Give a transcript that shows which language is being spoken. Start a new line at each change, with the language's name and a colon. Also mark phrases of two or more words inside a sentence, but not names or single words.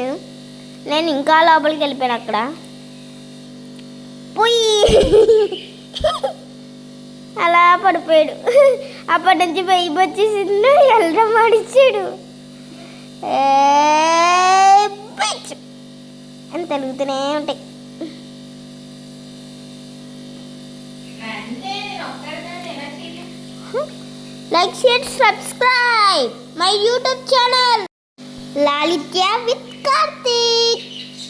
Telugu: నేను ఇంకా లోపలికి వెళ్ళిపోయాను. అక్కడ పోయి అలా పడిపోయాడు. అప్పటి నుంచి భయం వచ్చేసింది. వెళ్ళడం మాడిచ్చాడు అని తెలుగుతూనే ఉంటాయి.
English: Like, share, subscribe my YouTube channel Lalitya with Karthik.